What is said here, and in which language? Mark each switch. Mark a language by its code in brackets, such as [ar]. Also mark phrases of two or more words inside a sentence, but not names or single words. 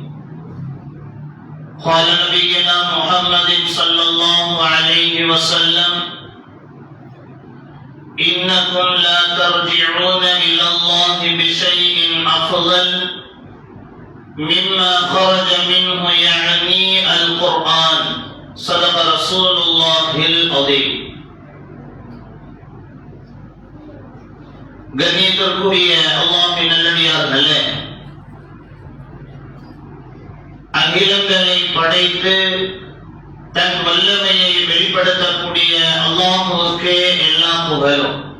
[ar] قال نبينا محمد صلى الله عليه وسلم: إنكم لا ترجعون إلى الله بشيء أفضل مما خرج منه، يعني القرآن. صدق رسول الله العظيم. [ta] கண்ணியத்திற்குரிய அல்லாஹ்வின் நல்லடியார்களே, அகிலங்களை படைத்து தன் வல்லமையை வெளிப்படுத்தக்கூடிய அல்லாஹ்வுக்கே எல்லா புகழும்.